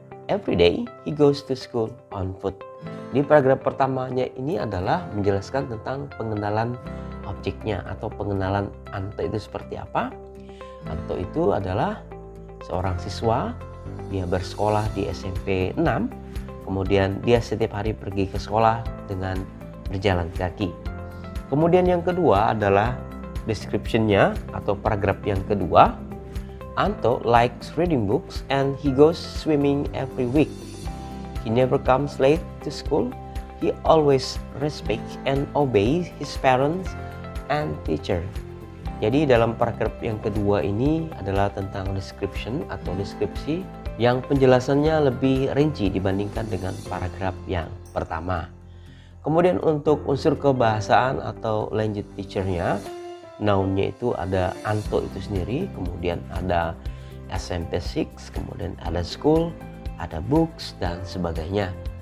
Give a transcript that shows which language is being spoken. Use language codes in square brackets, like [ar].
[en] Every day he goes to school on foot. [id] Di paragraf pertamanya ini adalah menjelaskan tentang pengenalan objeknya atau pengenalan Anto itu seperti apa. Anto itu adalah seorang siswa, dia bersekolah di SMP 6, kemudian dia setiap hari pergi ke sekolah dengan berjalan kaki. Kemudian yang kedua adalah description-nya atau paragraf yang kedua. [en] Anto likes reading books and he goes swimming every week. He never comes late to school. He always respects and obeys his parents and teacher. [id] Jadi dalam paragraf yang kedua ini adalah tentang description atau deskripsi yang penjelasannya lebih rinci dibandingkan dengan paragraf yang pertama. Kemudian untuk unsur kebahasaan atau language teacher-nya, noun-nya itu ada Anto itu sendiri, kemudian ada SMP 6, kemudian ada school, ada books, dan sebagainya.